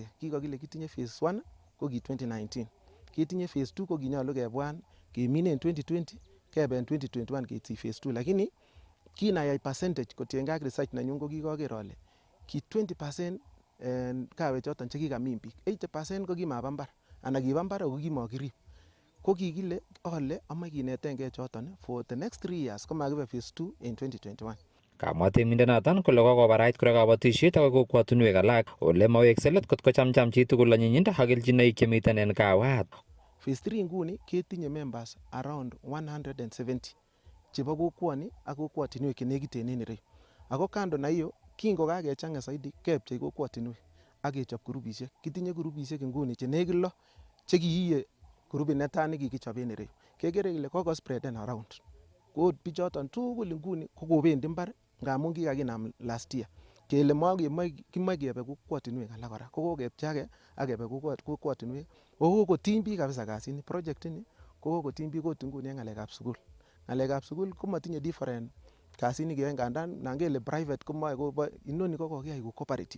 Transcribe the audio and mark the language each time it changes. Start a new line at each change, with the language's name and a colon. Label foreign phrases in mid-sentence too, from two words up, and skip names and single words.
Kalenjin: Kikokile kitinye phase 1 ko ki 2019. Kitinye phase 2 ko kinyolu kebwan kemine en 2020 kebe en 2021 keityi phase 2 lakini kinayai percentage kotiengei ak research nenyun ko kikoker ale ki 20% kawek choton chekikamin biik 80% ko kimaba mbar anan kiba mbar ako kimokirib. Ko kikile ale amoe kinetengei choton
English: for the next 3 years
Kalenjin: komakibe phase 2 en 2021. Kamwa temindonoton kole kokobarait kora kabatisiet akoi kokwotinwek alak ole mawekse let kot kochamcham chitugul anyinyindo ak kelchinoik chemiten en kawat. Phase 3 nguni ketinye
English: members around 170
Kalenjin: chebo kokwoni ak kokwotinwek chenekiten en ireyu. Ako
Swahili: kando na hiyo
Kalenjin: kingokakechang'a zaidi kepchei kokwotinwek ak kechop grupisiek. Kitinye grupisiek nguni chenekit 6 chekiiye grupit netai nekikichop en ireyu. Kekere kele kokospreaden around. Ko bichoton tugul nguni kokobendi mbar ngamun kikakinam
English: last year.
Kalenjin: Kele kimoe kebe kokwotinwek alak kora. Kokokepchei ak kebe kokwotinwek. Kokotiny biik kabisa kasini. Project ini kokotiny biik ot nguni en ng'alekab sugul. Ng'alekab sugul komotinye different kasit nekiyoe ngandan nan kele private komoe inoni ko kokiyai ko cooperative.